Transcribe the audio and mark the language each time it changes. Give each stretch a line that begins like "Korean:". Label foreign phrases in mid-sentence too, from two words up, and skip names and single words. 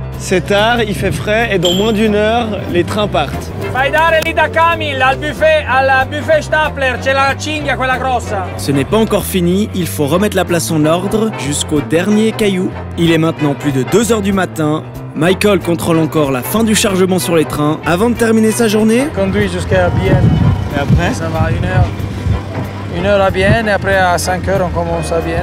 French: C'est tard, il fait frais et dans moins d'une heure, les trains partent.
Italian: Fai dare lì da Camille al buffet Stapler, c'è la cinghia quella grossa.
French: Ce n'est pas encore fini, il faut remettre la place en ordre jusqu'au dernier caillou. Il est maintenant plus de 2 h du matin. Michael contrôle encore la fin du chargement sur les trains avant de terminer sa journée. Conduis jusqu'à Bienne. Et après? Ça va 1 heure. 1 heure à Bienne et après à 5 h on commence à Bienne.